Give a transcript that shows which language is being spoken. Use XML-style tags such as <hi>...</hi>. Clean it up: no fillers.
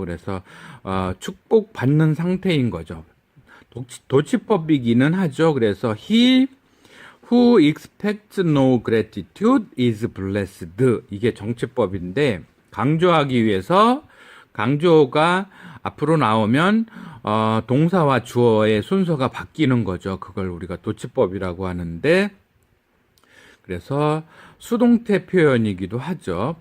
<ko>그래서 축복 받는 상태인 거죠. 도치법이기는 하죠. 그래서</ko> <en>he who expects no gratitude is blessed.</en> <ko>이게 정치법인데 강조하기 위해서 강조가 앞으로 나오면 동사와 주어의 순서가 바뀌는 거죠. 그걸 우리가 도치법이라고 하는데 그래서 수동태 표현이기도 하죠.</ko>